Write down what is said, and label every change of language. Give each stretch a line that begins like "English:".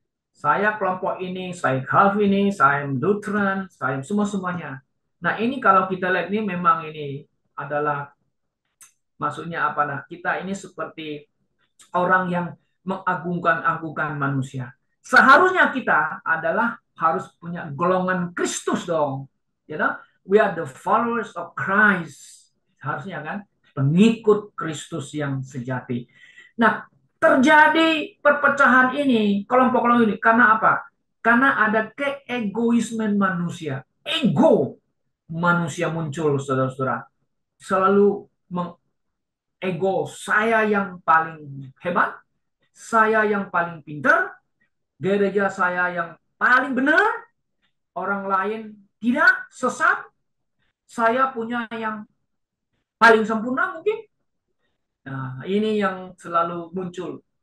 Indonesian: Saya kelompok ini, saya Calvinis, saya Lutheran, saya semua-semuanya. Nah, ini kalau kita lihat ini memang ini adalah maksudnya apa nah? Kita ini seperti orang yang mengagung-agungkan manusia. Seharusnya kita adalah harus punya golongan Kristus dong.
English: You know? We are the followers of Christ.
Indonesian: Harusnya kan pengikut Kristus yang sejati. Nah, terjadi perpecahan ini, kelompok-kelompok ini karena apa? Karena ada keegoismen manusia. Ego manusia muncul, saudara-saudara. Selalu ego saya yang paling hebat, saya yang paling pintar, gereja saya yang paling benar, orang lain tidak, sesat, saya punya yang paling sempurna mungkin. Nah, ini yang selalu muncul.